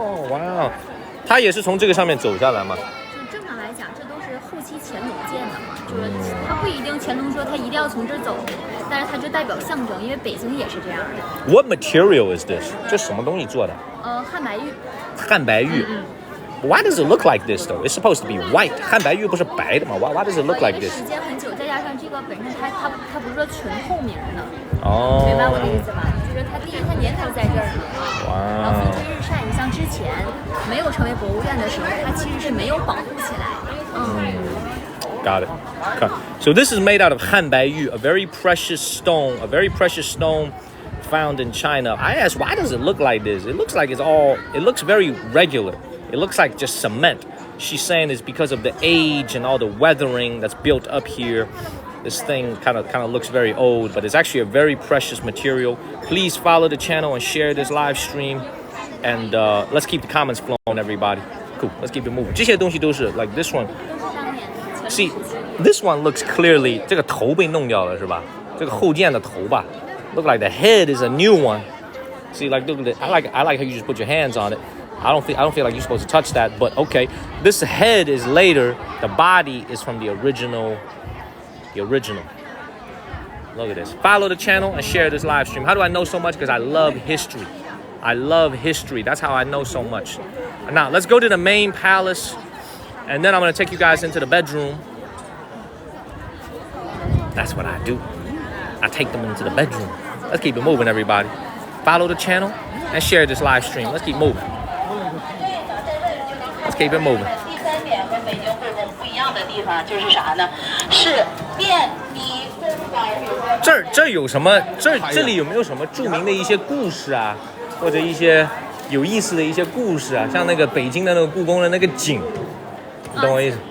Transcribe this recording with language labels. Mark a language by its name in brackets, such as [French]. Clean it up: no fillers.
[Chinese] 哇，它也是从这个上面走下来吗？就正常来讲，这都是后期乾隆建的嘛，就是它不一定乾隆说他一定要从这儿走，但是它就代表象征，因为北京也是这样的。 [English] What material is this? [Chinese] 这什么东西做的？汉白玉。汉白玉。 [English] Why does it look like this though? It's supposed to be white. [Chinese] 汉白玉不是白的吗 [English] ？Why does it look like this? [Chinese] 时间很久，再加上这个本身它不是说纯透明的。明白我的意思吧？就是它第一，它年头在这儿呢。然后飞日晒，你像之前没有成为博物院的时候，它其实是没有保护起来。 [English] Got it. Okay. So this is made out of 汉白玉, a very precious stone found in China. I asked, why does it look like this? It looks like it looks very regular. It looks like just cement. She's saying it's because of the age and all the weathering that's built up here. This thing kind of looks very old, but it's actually a very precious material. Please follow the channel and share this live stream. And let's keep the comments flowing, everybody. Cool. Let's keep it moving. [Chinese] 这些东西都是 [English] like this one. See, This one looks clearly [Chinese] 这个头被弄掉了是吧？这个后件的头吧 [English] ，look like the head is a new one. See, like look at it. I like how you just put your hands on it. I don't feel like you're supposed to touch that, but okay. This head is later. The body is from the original. The original. Look at this. Follow the channel and share this live stream. How do I know so much? Because I love history. I love history. That's how I know so much. Now let's go to the main palace, and then I'm gonna take you guys into the bedroom. That's what I do. I take them into the bedroom. Let's keep it moving, everybody. Follow the channel and share this live stream. Let's keep moving. Let's keep it moving. [Chinese] 第三点跟北京故宫不一样的地方就是啥呢？是便衣公园。这有什么？这里有没有什么著名的一些故事啊，或者一些有意思的一些故事啊？像那个北京的那个故宫的那个井，你懂我意思？